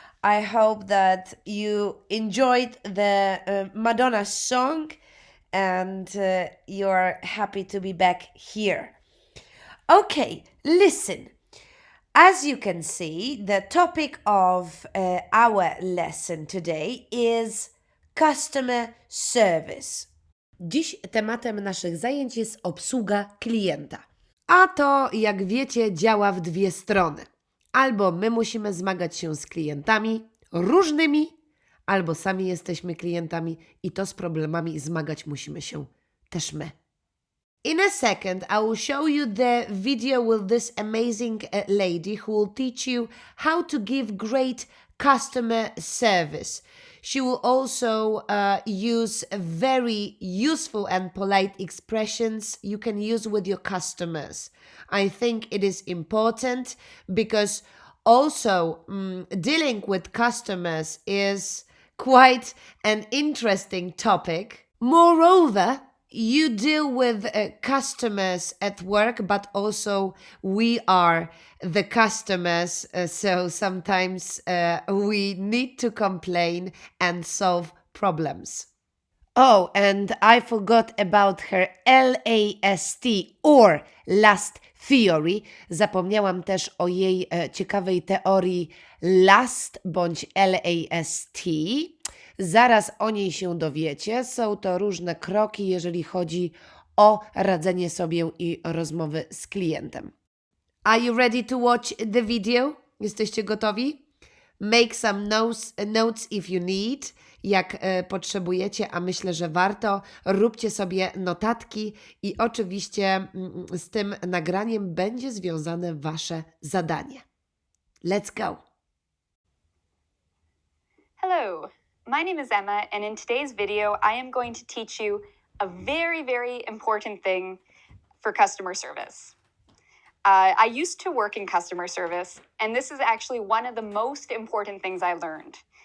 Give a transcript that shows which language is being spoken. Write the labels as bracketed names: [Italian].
[English] I hope that you enjoyed the Madonna song and you're happy to be back here. Okay, listen. As you can see, the topic of our lesson today is customer service. [Polish] Dziś tematem naszych zajęć jest obsługa klienta. A to, jak wiecie, działa w dwie strony. Albo my musimy zmagać się z klientami różnymi, albo sami jesteśmy klientami i to z problemami zmagać musimy się też my. [English] In a second, I will show you the video with this amazing lady who will teach you how to give great customer service. She will also use very useful and polite expressions you can use with your customers. I think it is important because also dealing with customers is quite an interesting topic. Moreover, you deal with customers at work, but also we are the customers. So sometimes we need to complain and solve problems. Oh, and I forgot about her LAST or last theory. [Polish] Zapomniałam też o jej ciekawej teorii last bądź LAST. Zaraz o niej się dowiecie. Są to różne kroki, jeżeli chodzi o radzenie sobie i rozmowy z klientem. [English] Are you ready to watch the video? [Polish] Jesteście gotowi? [English] Make some notes if you need. [Polish] Jak potrzebujecie, a myślę, że warto, róbcie sobie notatki i oczywiście z tym nagraniem będzie związane wasze zadanie. [English] Let's go! Hello, my name is Emma, and in today's video, I am going to teach you a very, very important thing for customer service. I used to work in customer service, and this is actually one of the most important things I learned.